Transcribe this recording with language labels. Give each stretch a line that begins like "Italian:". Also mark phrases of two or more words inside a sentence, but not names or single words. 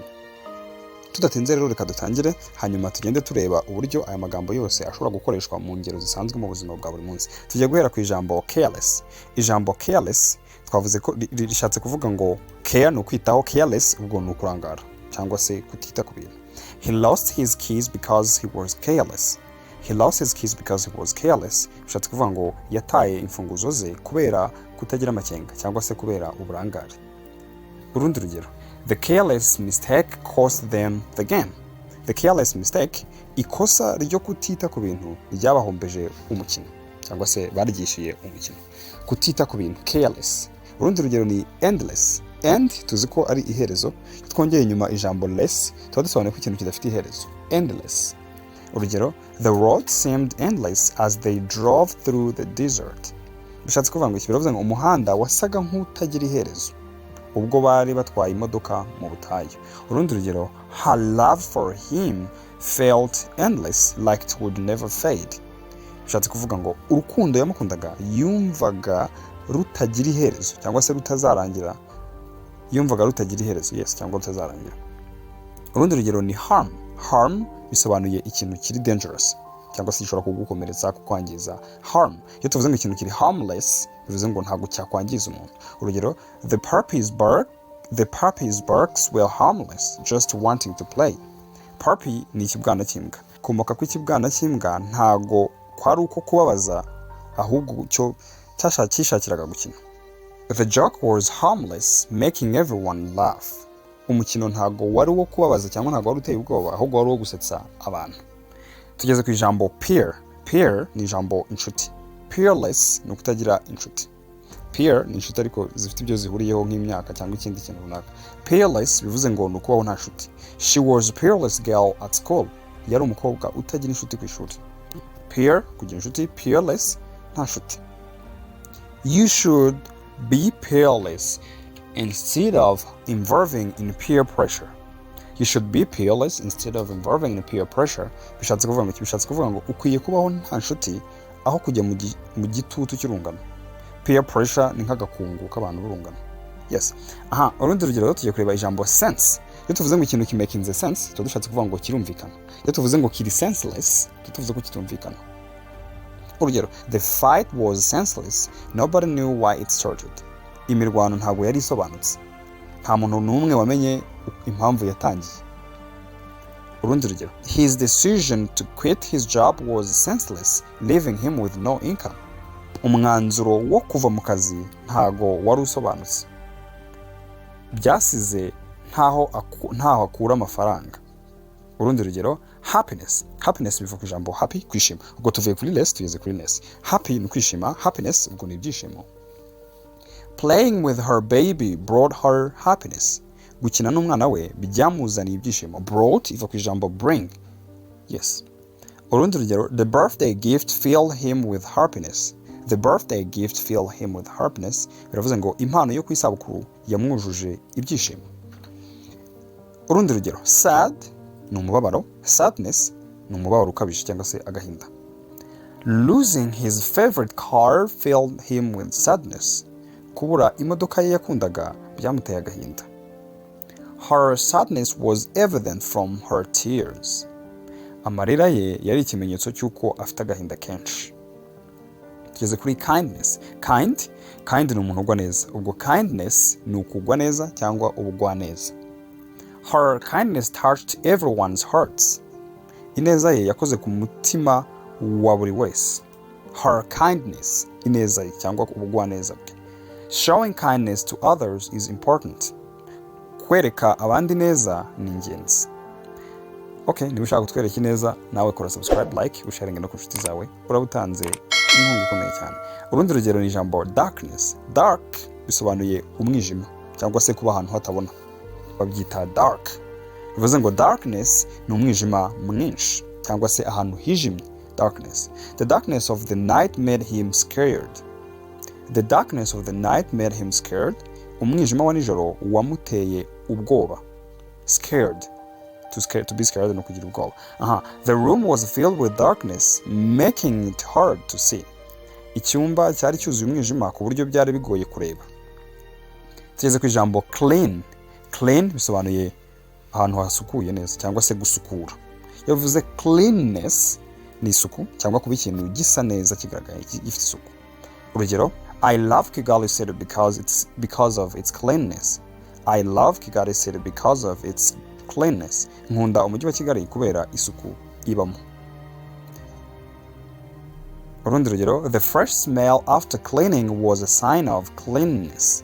Kinyarwanda: Tudatinze rero reka dutangire, hanyuma tugende tureba uburyo aya magambo yose ashobora gukoreshwa mu ngero zisanzwe mu buzima bwa buri munsi. Tugiye guhera ku ijambo careless. Ijambo careless twavuze ko rishatse kuvuga ngo care ni ukwitaho, careless ubwo ni ukurangara cyangwa se kutita ku bintu.
English: He lost his keys because he was careless. He lost his keys because he was careless.
Kinyarwanda: Bishatse kuvuga ngo yataye imfunguzo ze kubera kutagira amakenga cyangwa se kubera uburangare. Urundi rugero,
English: the careless mistake cost them the game. The careless mistake,
Kinyarwanda: ikosa ryo kutita ku bintu ryabahombeje umukino cyangwa se baryishiye umukino. Kutita ku bintu, careless. Urundi rugero ni endless. End tuzi ko ari iherezo, twongeye inyuma ijambo less tuba dusobanuye ko ikintu kidafite iherezo. Endless. Urugero,
English: the road seemed endless as they drove through the desert.
Kinyarwanda: Bishatse kuvuga ngo iki, biravuze ngo umuhanda wasaga nk'utagira iherezo ubwo bari batwaye imodoka mu butayu. Urundi rugero,
English: her love for him felt endless like it would never fade.
Kinyarwanda: Bishatse kuvuga ngo urukundo yamukundaga yumvaga rutagira iherezo cyangwa se rutazarangira. Yumvaga rutagira iherezo, yes, cyangwa rutazarangira. Urundi rugero ni harm. Harm bisobanuye ikintu kiri dangerous cyangwa se gishobora kugukomeretsa, kukwangiza. Harm, iyo tuvuze ngo ikintu kiri harmless, bivuze ngo ntabwo cyakwangiza umuntu. Urugero,
English: the puppy's barks were harmless, just wanting to play.
Kinyarwanda: Puppy ni ikibwana cy'imbwa. Komoka ku ikibwana cy'imbwa ntago kwari uko kubabaza, ahubwo cyo cyashakiraga gukina.
English: The joke was harmless, making everyone laugh.
Kinyarwanda: Umukino ntago wari uwo kubabaza cyangwa ntago wari uteye ubwoba, ahubwo wari uwo gusetsa abantu. Tugeze ku ijambo peer. Peer ni ijambo inshuti. Peerless ni ukutagira inshuti. Peer ni inshuti ariko zifite ibyo zihuriyeho nk'imyaka cyangwa ikindi kintu runaka. Peerless bivuze ngo ni ukubaho nta nshuti.
English: She was a peerless girl at school.
Kinyarwanda: Yari umukobwa utagira inshuti ku ishuri. Peer, kugira inshuti. Peerless, nta nshuti.
English: You should be peerless instead of involving in peer pressure. You should be peerless instead of involving in peer pressure.
Kinyarwanda: Bishatse kuvuga ngo ukwiye kubaho nta nshuti aho kujya mu gitutu cy'urungano.
English: Peer pressure
Kinyarwanda: ni nk'agakungu k'abantu b'urungano. Yes. Aha, urundi rugero tugiye kureba ijambo sense. Iyo tuvuze ngo ikintu kimakinze sense, tuba dushatse kuvuga ngo kirumvikana. Iyo tuvuze ngo kiri senseless, tuvuze ko kitumvikana. Urugero,
English: the fight was senseless. Nobody knew why it started.
Kinyarwanda: Imirwano ntabwo yari isobanutse. Nta muntu n'umwe wamenye impamvu yatangiye. Urundi rugero,
English: his decision to quit his job was senseless, leaving him with no income.
Kinyarwanda: Umwanzuro wo kuva mu kazi ntago wari usobanutse, byasize ntaho akura amafaranga. Urundi rugero, happiness. Happiness bivuga ijambo happy, kwishima. Ubwo tuvuye kuri less tugeze kuri ness. Happy ni kwishima, happiness ubwo ni ibyishimo.
English: Playing with her baby brought her happiness.
Kinyarwanda: Gukina n'umwana we byamuzaniye ibyishimo. Brought iva ku ijambo bring. Yes. Urundi rugero,
English: the birthday gift filled him with happiness. The birthday gift filled him with happiness.
Kinyarwanda: Biravuze ngo impano yo ku isabukuru yamwujuje ibyishimo. Urundi rugero, sad ni umubabaro, sadness ni umubabaro ukabije cyangwa se agahinda.
English: Losing his favorite car filled him with sadness.
Kinyarwanda: Kubura imodoka ye yakundaga byamuteye agahinda.
English: Her sadness was evident from her tears.
Kinyarwanda: Amarira ye yari ikimenyetso cy'uko afite agahinda kenshi. Tugeze kuri kindness. Kind ni umuntu ugwa neza. Ubwo kindness ni ukugwa neza cyangwa ubugwa neza.
English: Her kindness touched everyone's hearts.
Kinyarwanda: Ineza ye yakoze ku mutima wa buri wese.
English: Her kindness,
Kinyarwanda: ineza ye cyangwa ubugwa neza bwe.
English: Showing kindness to others is important.
Kinyarwanda: Kwereka abandi neza ni ingenzi. Okay, niba ushaka kutwereka ineza nawe kora
English: subscribe, like,
Kinyarwanda: usharinge no ku nshuti zawe. Urabutanze inkunga ikomeye cyane. Urundi rugero ni ijambo darkness. Dark bisobanuye umwijima cyangwa se kuba ahantu hatabona. Babyita dark. Bivuze ngo darkness ni umwijima mwinshi cyangwa se ahantu hijimye. Darkness.
English: The darkness of the night made him scared. The darkness of the night made him scared.
Kinyarwanda: Umwijima wa nijoro wamuteye ubwoba.
English: Scared. To be scared
Kinyarwanda: no kugira ubwoba.
English: The room was filled with darkness, making it hard to see.
Kinyarwanda: Icyumba cyari cyuzuye umwijima ku buryo byari bigoye kureba. Tugeze ku ijambo clean. Clean bisobanuye ahantu hasukuye neza cyangwa se gusukura. Yavuze cleanness ni isuku cyangwa kuba ikintu gisa neza kigaragaye gifite isuku.
English: Urugero, I love Kigali city because of its cleanness. I love Kigali city because of its cleanness.
Kinyarwanda: Nkunda umujyi wa Kigali kubera isuku ibamo. Urundi rugero,
English: the fresh smell after cleaning was a sign of cleanliness.